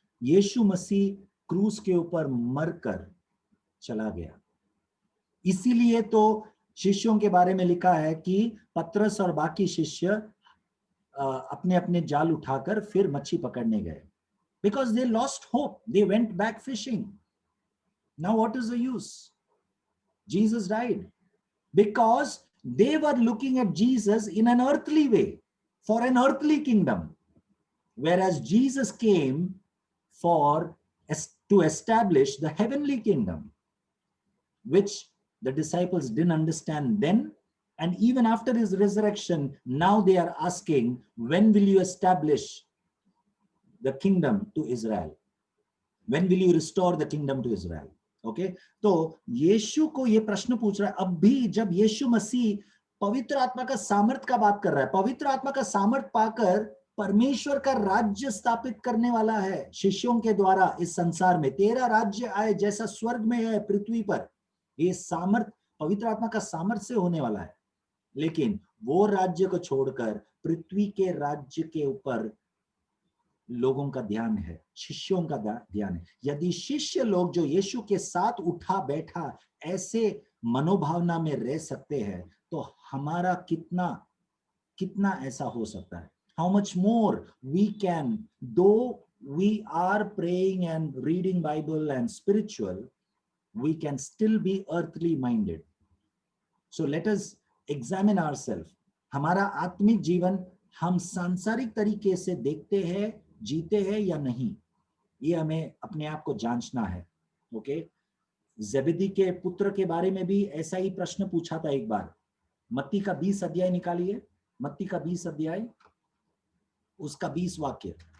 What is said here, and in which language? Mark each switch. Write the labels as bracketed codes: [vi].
[hi] यीशु मसीह क्रूस के ऊपर मरकर चला गया। इसीलिए तो शिष्यों के बारे में लिखा है कि पतरस और बाकी शिष्य अपने अपने जाल उठाकर फिर मच्छी पकड़ने गए, [en] because they lost hope, they went back fishing. Now what is the use? Jesus died because they were looking at Jesus in an earthly way, for an earthly kingdom, whereas Jesus came to establish the heavenly kingdom, which the disciples didn't understand then. And even after his resurrection, now they are asking, when will you establish the kingdom to Israel? When will you restore the kingdom to Israel? [hi] Okay, तो यीशु को ये प्रश्न पूछ रहा है। अब भी जब यीशु मसीह पवित्र आत्मा का सामर्थ का बात कर रहा है, पवित्र आत्मा का सामर्थ पाकर परमेश्वर का राज्य स्थापित करने वाला है शिष्यों के द्वारा इस संसार में। तेरा राज्य आए जैसा स्वर्ग में है पृथ्वी पर। ये सामर्थ पवित्र आत्मा का सामर्थ से होने वाला है। लेकिन वो राज्य को छोड़कर पृथ्वी के राज्य के ऊपर लोगों का ध्यान है, शिष्यों का ध्यान है। यदि शिष्य लोग जो यीशु के साथ उठा बैठा ऐसे मनोभावना में रह सकते हैं तो हमारा कितना ऐसा हो सकता है। [en] How much more we can, though we are praying and reading Bible and spiritual, we can still be earthly minded. So let us examine ourselves. [hi] हमारा आत्मिक जीवन हम सांसारिक तरीके से देखते हैं, जीते हैं या नहीं, ये हमें अपने आप को जांचना है। ओके, ज़ेबेदी के पुत्र के बारे में भी ऐसा ही प्रश्न पूछा था एक बार। मत्ती का 20 अध्याय निकालिए, मत्ती का 20 अध्याय, उसका 20 वाक्य।